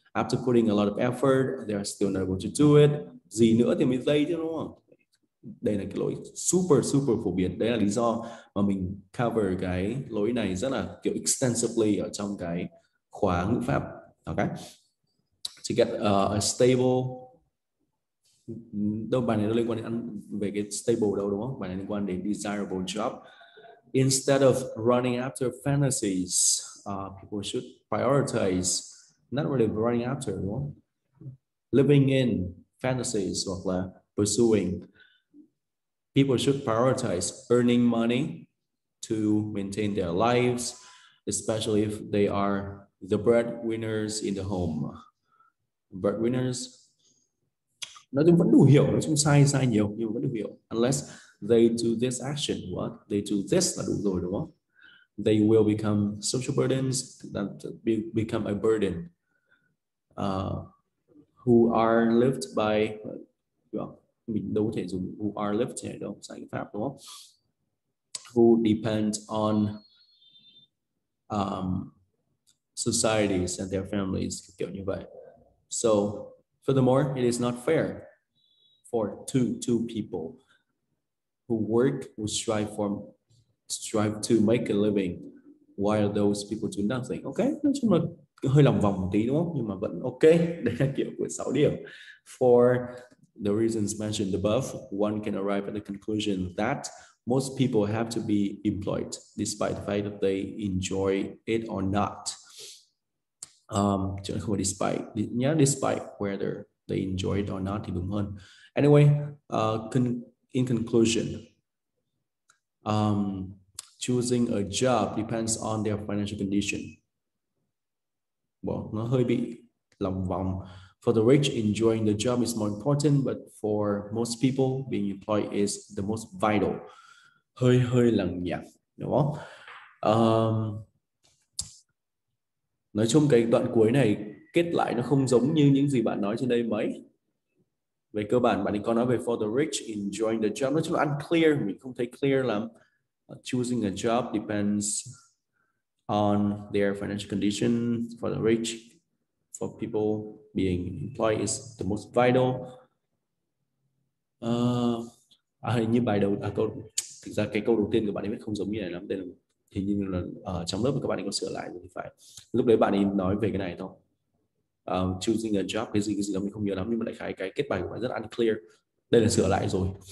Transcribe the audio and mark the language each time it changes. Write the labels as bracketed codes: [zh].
[en] After putting a lot of effort, they are still not able to do it. [vi] Gì nữa thì mới dây chứ đúng không? Đây là cái lỗi super phổ biến. Đấy là lý do mà mình cover cái lỗi này rất là kiểu extensively ở trong cái khóa ngữ pháp. Okay. to get a stable. Đâu bài này nó liên quan đến về cái stable đâu đúng không? Bài này liên quan đến desirable job. [en] Instead of running after fantasies, people should prioritize, not really running after, đúng không? Living in fantasies hoặc là pursuing. People should prioritize earning money to maintain their lives, especially if they are the breadwinners in the home. [vi] Breadwinners, nói chung vẫn đủ hiểu, nói chung sai nhiều nhưng mà vẫn đủ hiểu. [en] Unless they do this action, what? [vi] They do this là đủ rồi đúng không? [en] They will become social burdens, that become a burden. [vi] Who are lived by, mình đâu có thể dùng who are lived này đâu, sai cái pháp đúng không? [en] Who depend on societies and their families, kiểu như vậy. So, furthermore, it is not fair for two people who work, who strive to make a living while those people do nothing. [vi] Ok, nói chung là hơi lòng vòng một tí đúng không? Nhưng mà vẫn ok. Đây là kiểu của 6 điểm. [en] For the reasons mentioned above, one can arrive at the conclusion that most people have to be employed despite the fact that they enjoy it or not. [vi] Chứ không phải despite nhớ, despite whether they enjoy it or not thì đúng hơn. [en] Anyway, in conclusion, choosing a job depends on their financial condition. Well, nó hơi bị lòng vòng. For the rich, enjoying the job is more important, but for most people, being employed is the most vital. [vi] Hơi lằng nhằng, đúng không? Nói chung cái đoạn cuối này kết lại nó không giống như những gì bạn nói trên đây mấy. Về cơ bản bạn ấy có nói về for the rich, enjoying the job. Nói chung là unclear, mình không thấy clear lắm. [en] Choosing a job depends on their financial condition. For the rich, for people, being employed is the most vital. [vi] Hình như bài đầu thực ra cái câu đầu tiên của bạn ấy không giống như này lắm. Đây là hình như là ở trong lớp các bạn ấy có sửa lại rồi thì phải. Lúc đấy bạn ấy nói về cái này thôi. Choosing a job cái gì đó mình không nhớ lắm, nhưng mà đại khái cái kết bài của bạn rất unclear. Đây là sửa lại rồi.